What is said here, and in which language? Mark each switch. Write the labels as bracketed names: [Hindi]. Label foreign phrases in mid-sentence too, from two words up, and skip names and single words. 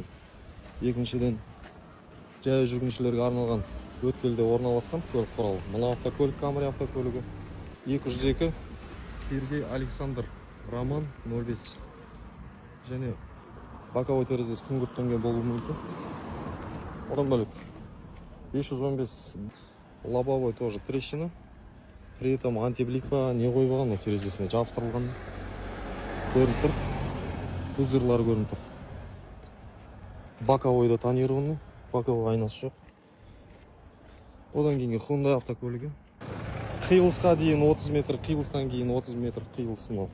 [Kazakh] Екіншіден жаяу жүргіншілерге арналған өткелде орналасқан көлік құралы. Мына автокөлік Камри автокөлігі. 202 Сергей Александр Роман 05. Және боковой терезесі күңгірттенген болуы мүмкін. Одан бөлек [Russian] 515 лобовой тоже трещина. При этом антиблик [Kazakh] па не қойылған, терезесіне жабыстырылған. Көрініп тұр. Көздерлары көрініп тұр. [Russian] Боковойда тонированный, [Kazakh] боковой айнасы жоқ. Одан кейінгі Hyundai автокөлігі. Қиылысқа дейін 30 метр, қиылыстан кейін 30 метр қиылыс мынау.